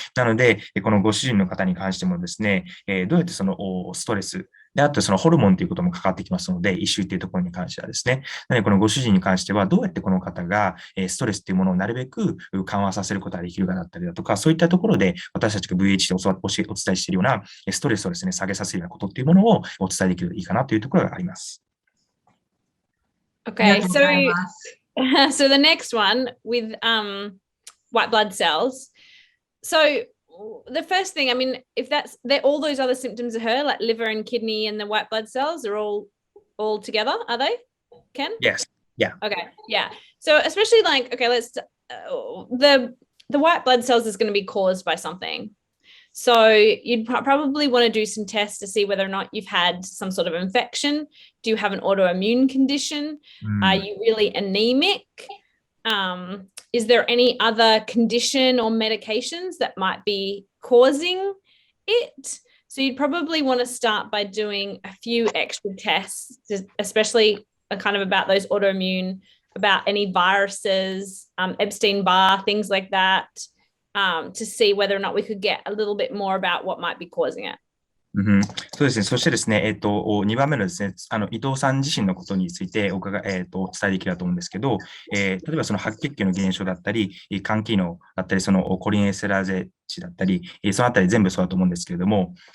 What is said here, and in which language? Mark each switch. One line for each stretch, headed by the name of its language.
Japanese: なので、このご主人の方に関してもですね、どうやってそのストレス、で、あとそのホルモンということも関わってきますので、異臭というところに関してはですね。なので、このご主人に関しては、どうやってこの方がストレスというものをなるべく緩和させることができるかだったりだとか、そういったところで私たちが VH でお伝えしているようなストレスをですね、下げさせるようなことっていうものをお伝えできるといいかなというところがあります。
English: Okay, so so the next one with white blood cells. So the first thing, I mean, if all those other symptoms of her, like liver and kidney and the white blood cells, are all together, are they? Ken? Yes. Yeah. Okay. Yeah. So especially like, okay, the white blood cells is going to be caused by something. So you'd probably want to do some tests to see whether or not you've had some sort of infection. Do you have an autoimmune condition? Are you really anemic? Is there any other condition or medications that might be causing it? So you'd probably want to start by doing a few extra tests, especially kind of about those autoimmune, about any viruses, Epstein-Barr, things like that, to see whether or not we could get a little bit more about what might be causing it.
Japanese: うん、そうですね。そしてですね、2番目のですね、伊藤さん自身のことについてお伝えできればと思うんですけど、例えばその白血球の減少だったり、肝機能だったり、そのコリンエステラーゼ値だったり、そのあたり全部そうだと思うんですけれども、